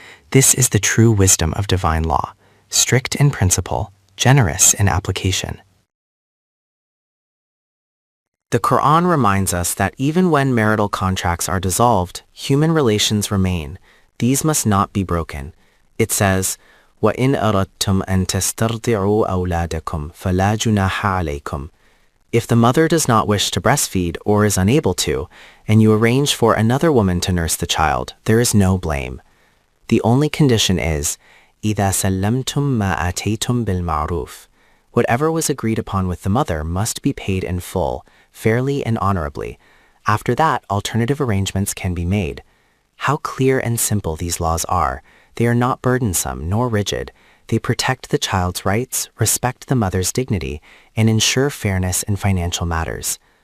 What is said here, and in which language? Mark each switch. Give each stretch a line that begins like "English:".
English: This is the true wisdom of divine law, strict in principle, generous in application. The Quran reminds us that even when marital contracts are dissolved, human relations remain. These must not be broken. It says,
Arabic: وَإِنْ أَرَدْتُمْ أَن تَسْتَرْضِعُوا أَوْلَادَكُمْ فَلَا جُنَاحَ عَلَيْكُمْ.
English: If the mother does not wish to breastfeed or is unable to, and you arrange for another woman to nurse the child, there is no blame. The only condition is,
Arabic: إِذَا سَلَّمْتُمْ مَا آتَيْتُمْ بِالْمَعْرُوفِ.
English: Whatever was agreed upon with the mother must be paid in full, fairly and honorably. After that, alternative arrangements can be made. How clear and simple these laws are. They are not burdensome nor rigid. They protect the child's rights, respect the mother's dignity, and ensure fairness in financial matters.